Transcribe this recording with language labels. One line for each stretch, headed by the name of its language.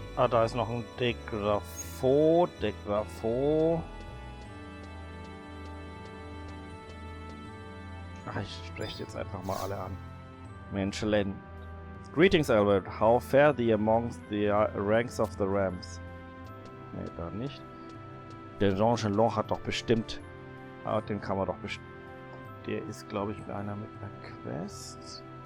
German: Da ist noch ein Degrafo. Ach, ich spreche jetzt einfach mal alle an.
English: Menschelen. Greetings, Alwyb. How fare thee amongst the ranks of the Rams?
German: Ne, da nicht. Der Jean Gelon hat doch bestimmt... Ah, den kann man doch bestimmt... Der ist, glaube ich, einer mit einer Quest.